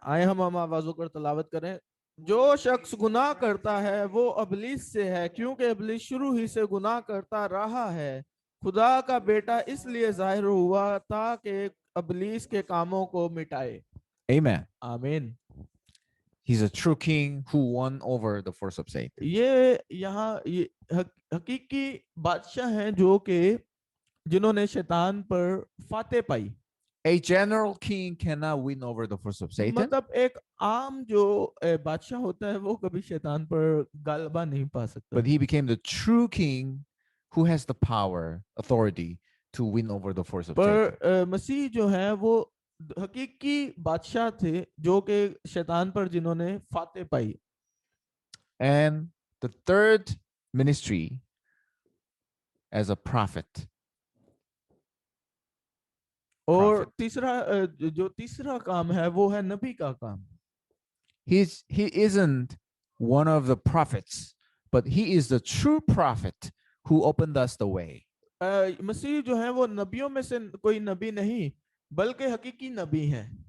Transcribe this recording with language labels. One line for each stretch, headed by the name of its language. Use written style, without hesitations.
Hindi: आए हम आवाजों कर तलावत करें। जो शख्स गुनाह करता है वो अबलीस से है, क्योंकि अबलीस शुरू ही से गुनाह करता रहा है। खुदा का बेटा इसलिए जाहिर हुआ ताकि अबलीस के कामों को मिटाए।
English: Amen.
Hindi: आमीन।
English: He's a true king who won over the force of Satan.
Hindi: ये यहाँ ये हकीकी बादशाह हैं जो कि जिन्होंने शैतान पर फातेह पाई।
English: A general king cannot win over the force of Satan,
Hindi: मतलब एक आम जो बादशाह होता है वो कभी शैतान पर गालबा नहीं पा सकता,
English: but he became the true king who has the power, authority to win over the force of Satan.
Hindi: पर मसीह जो है वो हकीकी बादशाह थे जो कि शैतान पर जिन्होंने फातेह पाई।
English: And the third ministry as a prophet.
Hindi: और तीसरा जो तीसरा काम है वो है नबी का काम।
English: He isn't one of the prophets, but he is the true prophet who opened us the way.
Hindi: मसीह जो है वो नबियों में से कोई नबी नहीं बल्कि हकीकी नबी हैं।